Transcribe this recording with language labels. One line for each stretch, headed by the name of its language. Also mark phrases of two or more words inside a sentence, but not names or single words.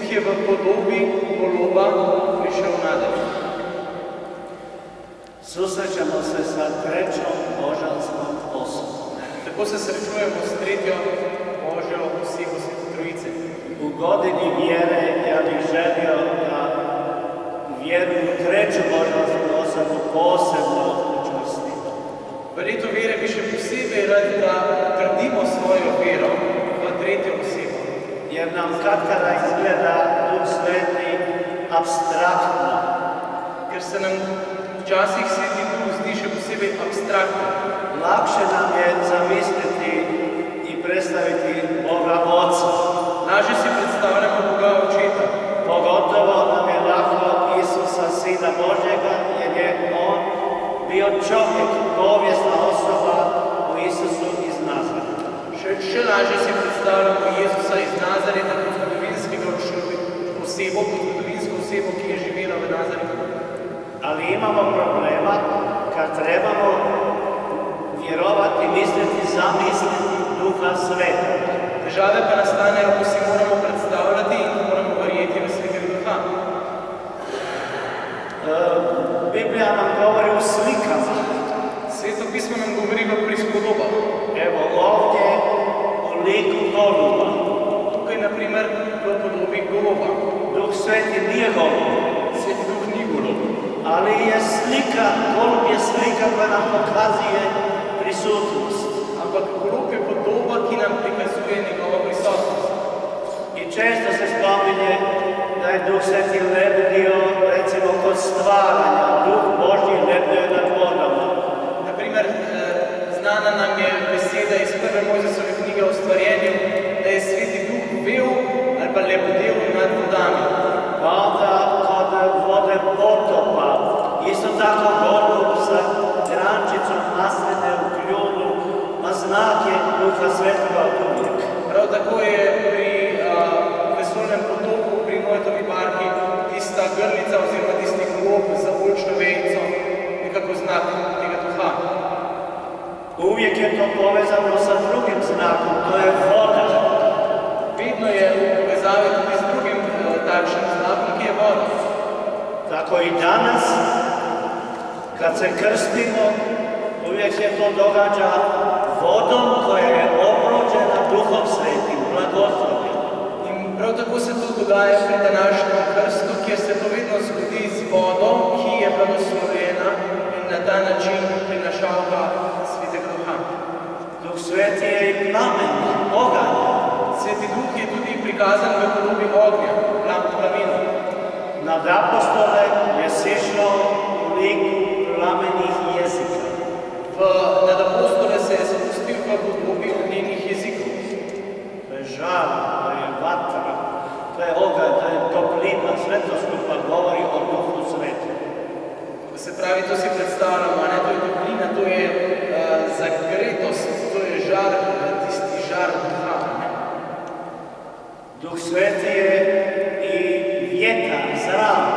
Slovenian: podobi goloba prišel nadalje.
Croatian: Susrećemo se sa trećom božanskom osobom.
Slovenian: Tako se srečujemo s tretjo Božjo osebo Svete Trojice.
Croatian: U godini vjere ja bih želio da vjeru u treću božansku osobu posebno učvrstim.
Slovenian: V letu vere bi še posebej radi, da gradimo svojo vero v tretjo osebo.
Croatian: Jer nam katkada izgleda Duh Sveti abstraktno.
Slovenian: Ker se nam včasih Sveti Duh zdi še posebej abstraktno.
Croatian: Lakše nam je zamisliti i predstaviti Boga Oca.
Slovenian: Lažje si predstavljamo Boga Očeta.
Croatian: Pogotovo nam je lako Isusa, Sina Božjega, jer je On bio čovjek, povijesna osoba u Isusu iz Nazareta.
Slovenian: Še lažje si predstavljamo Jezusa iz Nazareta kot zgodovinskega osebo, ki je živela v Nazaretu.
Croatian: Ali imamo problema kad trebamo vjerovati, misliti, zamisliti Duha Svetog.
Slovenian: Težave pa nastanejo, ko si moramo predstavljati in ko moramo verjeti v Svetega Duha.
Croatian: Biblija nam govori o slikama.
Slovenian: Sveto pismo nam govori v prispodobah.
Croatian: Evo ovdje o liku goluba.
Slovenian: Tukaj, na primer, v podobi goluba.
Croatian: Duh Sveti nije golub.
Slovenian: Sveti Duh ni golub.
Croatian: Ali je slika, golub je slika koja nam pokazuje prisutnost.
Slovenian: Ampak golub je podoba, ki nam prikazuje njegovo prisotnost.
Croatian: I često se spominje da je Duh Sveti lebdio, recimo, kod stvaranja. Duh Božji lebdio nad vodama.
Slovenian: Naprimer, znana nam je beseda iz prve Mojzesove knjige o stvarjenju, da je Sveti Duh vel ali pa lebdel nad vodami.
Croatian: Pa onda kod vode potopa, isto tako golub sa grančicom masline u kljunu, a znak je Duha Svetoga od uvijek.
Slovenian: Prav tako je pri vesolnem potopu, pri Noetovi barki, tista grlica oziroma tisti glob za oljčno vejico, nekako znak tega duha.
Croatian: Uvijek je to povezano sa drugim znakom, to je voda.
Slovenian: Vedno je v povezavi tudi s drugim takšnim znakom, ki je voda.
Croatian: Tako i danas, kad se krstimo, uvijek se to događa vodom koja je obrođena Duhom Svetim, blagoslovljen.
Slovenian: In prav tako se to dogaja pri današnjem krstu, kjer se to vedno zgodi z vodom, ki je blagoslovljena in na ta način prinašalka Svetega Duha.
Croatian: Duh Sveti je i plamen, oganj.
Slovenian: Sveti Duh je tudi prikazan v podobi ognja, plamena.
Croatian: Nad apostole je sišao u liku plamenih jezika.
Slovenian: Nad apostole se je spustil v podobi ognjenih jezikov.
Croatian: To je žar, to je vatra, to je oganj, to je toplina, sve to skupa govori o Duhu Svetom.
Slovenian: Se pravi, to si predstavljamo, ne? To je toplina, to je zagretost, to je žar, tisti žar duha. Ne?
Croatian: Duh Sveti je i vjetar, zrak.